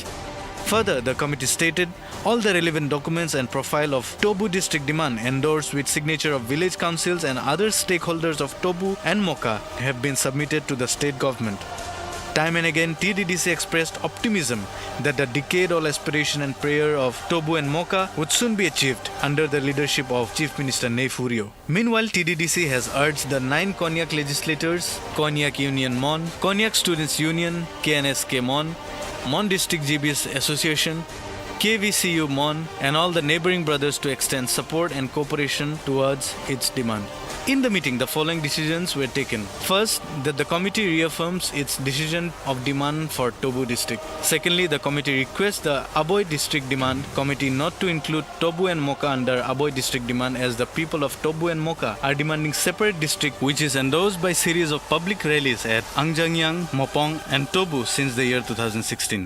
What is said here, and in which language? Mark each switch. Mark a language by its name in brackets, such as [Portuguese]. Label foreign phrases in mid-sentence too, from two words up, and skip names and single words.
[English] Further, the committee stated all the relevant documents and profile of Tobu district demand endorsed with signature of village councils and other stakeholders of Tobu and Moka have been submitted to the state government. Time and again, TDDC expressed optimism that the decade-old aspiration and prayer of Tobu and Moka would soon be achieved under the leadership of Chief Minister Nltv. Meanwhile, TDDC has urged the 9 Konyak legislators, Konyak Union Mon, Konyak Students Union, KNSK Mon, Mon District GBS Association, KVCU Mon and all the neighboring brothers to extend support and cooperation towards its demand. In the meeting, the following decisions were taken. First, that the committee reaffirms its decision of demand for Tobu district. Secondly, the committee requests the Aboy district demand committee not to include Tobu and Moka under Aboy district demand as the people of Tobu and Moka are demanding separate district which is endorsed by series of public rallies at Angjangyang, Mopong and Tobu since the year 2016.